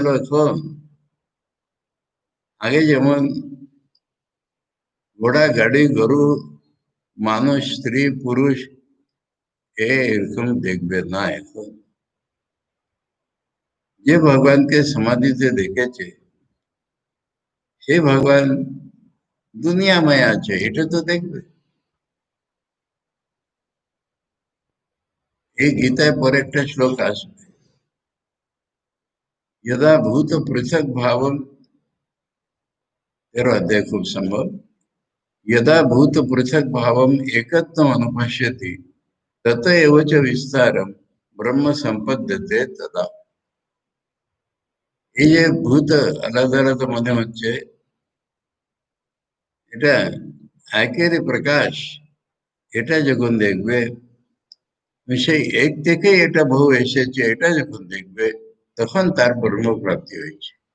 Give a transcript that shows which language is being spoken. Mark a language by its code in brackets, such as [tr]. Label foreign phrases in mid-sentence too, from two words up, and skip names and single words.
[bn] এখন আগে যেমন ঘোড়া, গাড়ি, গরু, মানুষ, স্ত্রী, পুরুষ, এরকম দেখবে না এখন। যে ভগবানকে সমাধিতে দেখেছে সে ভগবান দুনিয়াময় আছে এটা তো দেখবে। এই গীতায় পরে একটা শ্লোক আসবে, [sa] यदा भूत पृथक भावम, [bn] 13 অধ্যায় খুব সম্ভব, [sa] यदा भूत पृथक भावम एकत्वम अनुपश्यति तत एव च विस्तारम ब्रह्म संपद्यते तदा। [bn] এই যে ভূত আলাদা আলাদা মনে হচ্ছে, এটা একেরই প্রকাশ। এটা যখন দেখবে, সেই এক থেকে এটা বহু এসেছে এটা যখন দেখবে, তখন তার ব্রহ্মপ্রাপ্তি হয়েছে।